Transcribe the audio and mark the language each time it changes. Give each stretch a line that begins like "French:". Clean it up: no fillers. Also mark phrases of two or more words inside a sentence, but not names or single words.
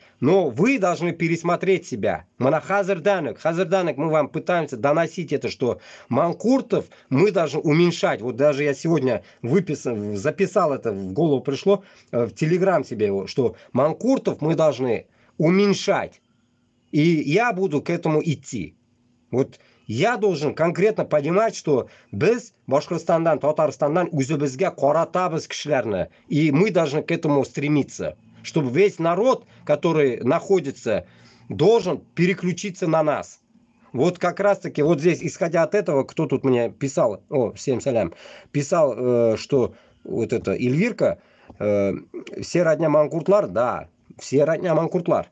Russian: Но вы должны пересмотреть себя. Хазарданек, мы вам пытаемся доносить это, что манкуртов мы должны уменьшать. Вот даже я сегодня записал это, в голову пришло, в Телеграм себе, что манкуртов мы должны уменьшать. И я буду к этому идти. Вот я должен конкретно понимать, что
Tatar: без Башкортостандан, Татарстандан үзебезгә каратабыз кешеләрне.
Russian: И мы должны к этому стремиться. Чтобы весь народ, который находится, должен переключиться на нас. Вот как раз таки, вот здесь, исходя от этого, кто тут мне писал, всем салям, писал, что вот это Эльвирка, все родня манкуртлар, да, все родня манкуртлар.